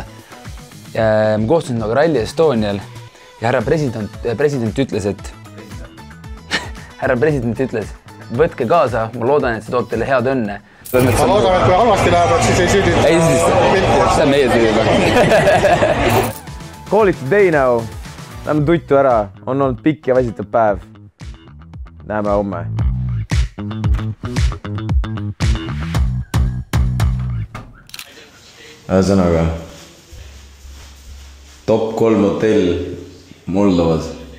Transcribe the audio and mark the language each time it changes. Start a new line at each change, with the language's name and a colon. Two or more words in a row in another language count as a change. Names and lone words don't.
Estonian: Ma kohtusin nagu Rally Estonial ja härra president ütles, et võtke kaasa, ma loodan, et see toob teile head õnne. Ma loodan, et kui halvasti läheb, siis ei süüdita. Ei süüdita, see on meie süüdita.
English: Call it a day now.
Estonian: Lähme tuttu ära, on olnud pikk ja väsitav päev. Näeme homme. Ühesõnaga, top 3 hotell Moldovas.